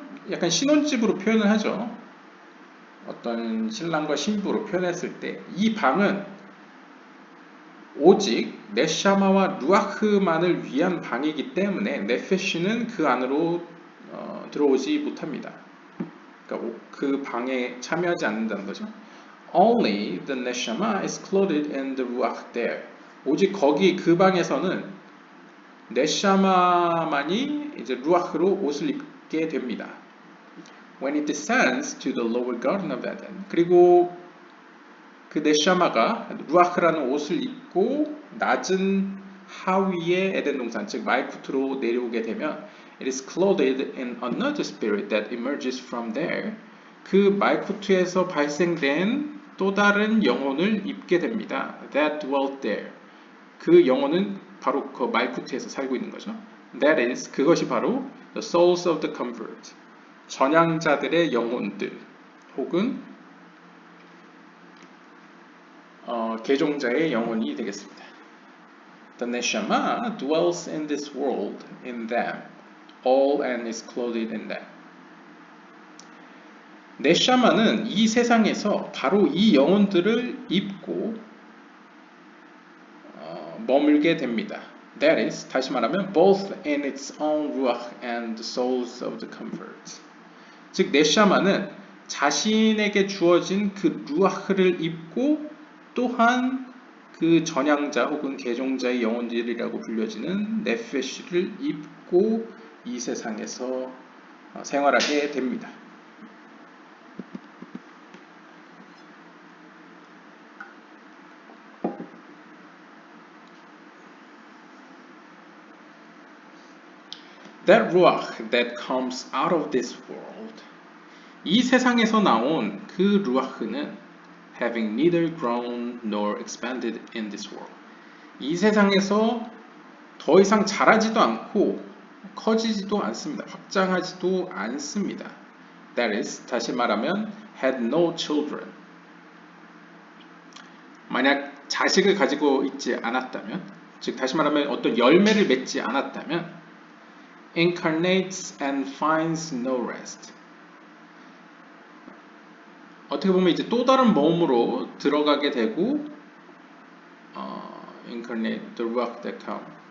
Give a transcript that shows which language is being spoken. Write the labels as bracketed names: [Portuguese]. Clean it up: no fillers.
[Korean] 약간 신혼집으로 표현을 하죠. 어떤 신랑과 신부로 표현했을 때 이 방은 오직 네샤마와 루아흐만을 위한 방이기 때문에 네페시는 그 안으로 들어오지 못합니다. 그러니까 그 방에 참여하지 않는다는 거죠. [English] Only the neshama is clothed in the ruach there. [Korean] 오직 거기 그 방에서는 네샤마만이 이제 루아흐로 옷을 입게 됩니다. [English] When it descends to the lower garden of Eden. [Korean] 그리고 그 네샤마가 루아흐라는 옷을 입고 낮은 하위의 에덴 동산, 즉 말쿠트로 내려오게 되면 [English] it is clothed in another spirit that emerges from there. [Korean] 그 말쿠트에서 발생된 또 다른 영혼을 입게 됩니다. [English] That dwelt there. [Korean] 그 영혼은 바로 그 말쿠트에서 살고 있는 거죠. [English] That is, [Korean] 그것이 바로 [English] the souls of the convert. [Korean] 전향자들의 영혼들 혹은 개종자의 영혼이 되겠습니다. [English] The neshama dwells in this world in them, all and is clothed in them. [Korean] 네샤마는 이 세상에서 바로 이 영혼들을 입고 머물게 됩니다. [English] That is, [Korean] 다시 말하면 [English] both in its own ruach and the souls of the converts. [Korean] 즉 네샤마는 자신에게 주어진 그 루아흐를 입고 또한 그 전향자 혹은 개종자의 영혼들이라고 불려지는 네페시를 입고 이 세상에서 생활하게 됩니다. [English] That ruach that comes out of this world. [Korean] 이 세상에서 나온 그 루아흐는 [English] having neither grown nor expanded in this world. [Korean] 이 세상에서 더 이상 자라지도 않고 커지지도 않습니다. 확장하지도 않습니다. [English] That is, [Korean] 다시 말하면 [English] had no children. [Korean] 만약 자식을 가지고 있지 않았다면, 즉 다시 말하면 어떤 열매를 맺지 않았다면 [English] incarnates and finds no rest. [Korean] 어떻게 보면 이제 또 다른 몸으로 들어가게 되고 [English] incarnate, the ruach that come.